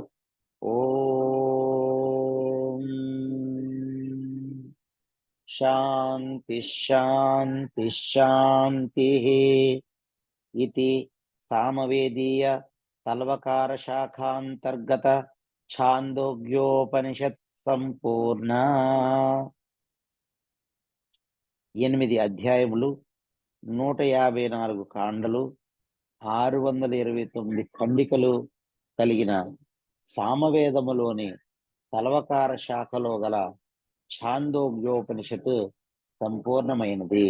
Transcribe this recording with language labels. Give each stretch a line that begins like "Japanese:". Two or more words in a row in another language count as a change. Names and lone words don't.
Sanskrit: ओम शांति शांति शांति इति सामवेदीय तल्वकार शाखांतर्गत छांदोग्योपनिषत् संपूर्ण
Telugu: 8 అధ్యాయములు 154 కాండలు 629 ఖండికలు కలిగిన సామవేదములోని తలవకార శాఖలో గల ఛాందోగ్యోపనిషత్తు సంపూర్ణమైనది.